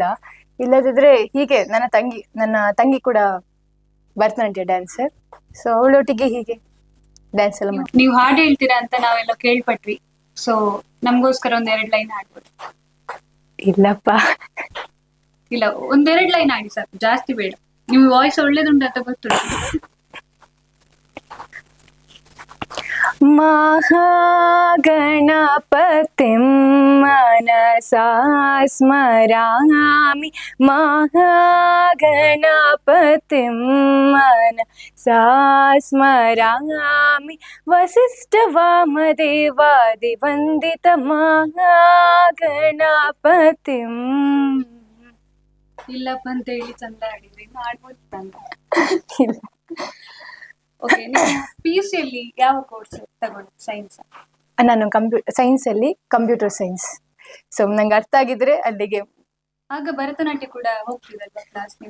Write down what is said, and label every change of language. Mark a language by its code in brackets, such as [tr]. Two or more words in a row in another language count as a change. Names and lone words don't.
[kn] ಇಲ್ಲದಿದ್ರೆ ಹೀಗೆ ನನ್ನ ತಂಗಿ ಕೂಡ ಭರತನಾಟ್ಯ ಡ್ಯಾನ್ಸರ್. ಸೊ ಅವಳೊಟ್ಟಿಗೆ ಹೀಗೆ ಡ್ಯಾನ್ಸ್ ಎಲ್ಲ ಮಾಡಿ. ನೀವು ಹಾಡು ಹೇಳ್ತೀರಾ ಅಂತ ನಾವೆಲ್ಲ ಕೇಳ್ಪಟ್ವಿ. ಸೊ ನಮ್ಗೋಸ್ಕರ 1-2 ಲೈನ್ ಹಾಡ್ಬೋದು? ಇಲ್ಲಪ್ಪ, ಇಲ್ಲ, 1-2 ಲೈನ್ ಹಾಡಿ ಸಾಕು, ಜಾಸ್ತಿ ಬೇಡ. ನಿಮ್ ವಾಯ್ಸ್ ಒಳ್ಳೇದುಂಟು ಅಂತ ಗೊತ್ತುಂಟು. [sa] महागणपतिं मनसा स्मरामि, महागणपतिं मनसा स्मरामि, वसिष्ठवामदेवादिवन्दित महागणपतिं. [kn] ಇಲ್ಲಪ್ಪ ಅಂತ ಹೇಳಿ ಚಂದ ಹಾಡಿದ್ರಿ, ಮಾಡ್ಬೋದು. ಓಕೆ, PUC ಅಲ್ಲಿ ಯಾವ ಕೋರ್ಸ್ ತಗೊಂಡು? ಸೈನ್ಸ್? ನಾನು ಸೈನ್ಸ್ ಅಲ್ಲಿ ಕಂಪ್ಯೂಟರ್ ಸೈನ್ಸ್. ಸೊ ನಂಗೆ ಅರ್ಥ ಆಗಿದ್ರೆ ಅಲ್ಲಿಗೆ. ಆಗ ಭರತನಾಟ್ಯ ಕೂಡ ಹೋಗ್ತಿದಲ್ವಾ ಕ್ಲಾಸ್ ನೀವು?